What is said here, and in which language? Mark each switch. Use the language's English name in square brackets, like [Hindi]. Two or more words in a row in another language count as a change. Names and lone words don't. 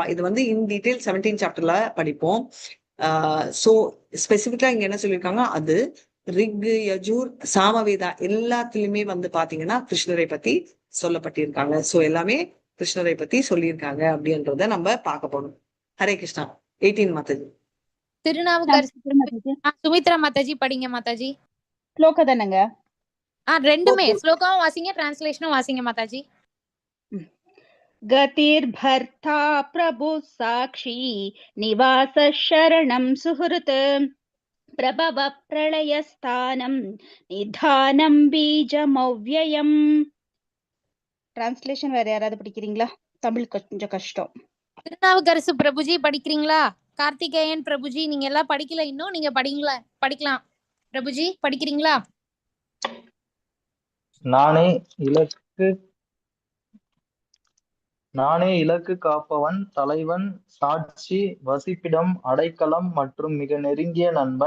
[Tamil] இது வந்து [English] in detail [Tamil] 17 சாப்டர்ல படிப்போம். சோ ஸ்பெசிபிக்கா இங்க என்ன சொல்லியிருக்காங்க, அது ரிக், யஜூர், சாமவேதா எல்லாத்துலயுமே வந்து பாத்தீங்கன்னா கிருஷ்ணரை பத்தி சொல்லப்பட்டிருக்காங்க. சோ எல்லாமே கிருஷ்ணரை பத்தி சொல்லியிருக்காங்க அப்படின்றத நம்ம பார்க்க போறோம். ஹரே கிருஷ்ணா. 18 மாதாஜி. சுமித்ரா மாதாஜி படிங்க மாதாஜி. ஸ்லோகா தானங்க? ரெண்டுமே ஸ்லோகாவும் வாசிங்க, டிரான்ஸ்லேஷனும் வாசிங்க மாதாஜி. [Sanskrit] गतिर्भर्ता प्रभु साक्षी निवास शरणं सुहृत् प्रभव प्रलयस्थानं निधानं बीजमव्ययम्. [Tamil] டிரான்ஸ்லேஷன் வேற யாராவது படிக்கிறீங்களா? தமிழ் கொஞ்சம் கஷ்டம். திருநாவுக்கரசு பிரபுஜி படிக்கிறீங்களா? கார்த்திகேயன் பிரபுஜி நீங்க எல்லாம் படிக்கல இன்னும், நீங்க படிக்கலாம். பிரபுஜி படிக்கிறீங்களா? நானே இலக்கு காப்பவன், தலைவன், சாட்சி, வசிப்பிடம், அடைக்கலம் மற்றும் மிக நெருங்கிய நண்பன்.